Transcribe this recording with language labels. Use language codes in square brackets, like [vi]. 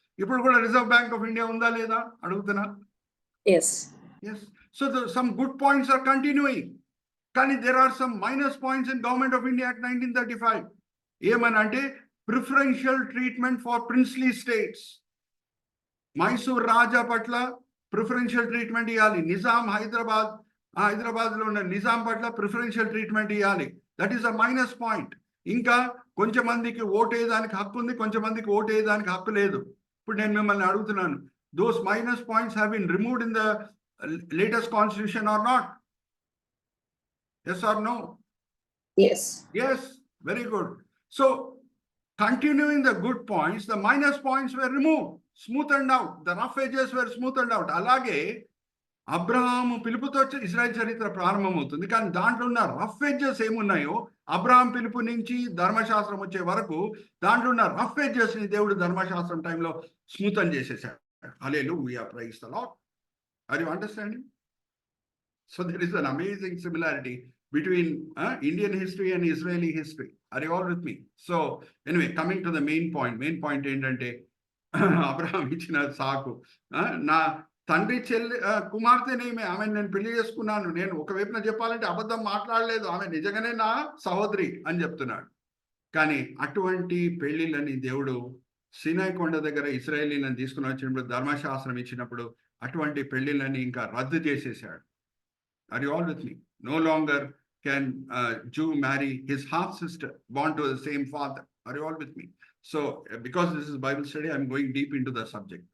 [te] ఇప్పుడు కూడా reserve bank of India ఉందా లేదా అడుగుతున్నా. [en] Yes. Yes. So some good points are continuing. [te] కానీ [en] there are some minus points in Government of India Act 1935. [te] ఏమనంటే [en] Preferential treatment for princely states. [te] Mysore రాజా పట్ల preferential treatment ఇవ్వాలి. నిజాం హైదరాబాద్లో ఉన్న నిజాం పట్ల ప్రిఫరెన్షియల్ ట్రీట్మెంట్ ఇవ్వాలి. [en] That is a minus point. [te] ఇంకా కొంచెం మందికి ఓటేయడానికి హక్కు ఉంది, కొంచెం మందికి ఓటేయడానికి హక్కు లేదు. ఇప్పుడు నేను మిమ్మల్ని అడుగుతున్నాను, [en] Those minus points have been removed in the latest constitution or not? Yes or no? Yes. Yes, very good. So continuing the good points, the minus points were removed, smoothened out, the rough edges were smoothened out. [te] అలాగే అబ్రహాము పిలుపుతో ఇశ్రాయేల్ చరిత్ర ప్రారంభమవుతుంది. కానీ దాంట్లో ఉన్న rough edges ఏమున్నాయో, Abraham పిలుపు నుంచి ధర్మశాస్త్రం వచ్చే వరకు దాంట్లో ఉన్న రఫ్ ఎడ్జెస్ ని దేవుడు ధర్మశాస్త్రం టైంలో స్మూతన్ చేసేసాడు. [en] Hallelujah, praise the Lord. Are you understanding? So there is an amazing similarity between Indian history and Israeli history. Are you all with me? So anyway, coming to the main point. [te] Main point ఏంటంటే Abraham ఇచ్చిన సాకు, నా తండ్రి కుమార్తెనేమే, ఆమె నేను పెళ్లి చేసుకున్నాను. నేను ఒకవైపున చెప్పాలంటే అబద్ధం మాట్లాడలేదు, ఆమె నిజంగానే నా సహోదరి అని చెప్తున్నాడు. కానీ అటువంటి పెళ్లిళ్ళని దేవుడు సీనాయి కొండ దగ్గర ఇశ్రాయేలీలను తీసుకుని వచ్చినప్పుడు, ధర్మశాస్త్రం ఇచ్చినప్పుడు అటువంటి పెళ్లిళ్ళని ఇంకా రద్దు చేసేసాడు. [en] Are you all with me? No longer can Jew marry his half sister born to the same father. Are you all with me? So because this is Bible study, I'm going deep into the subject.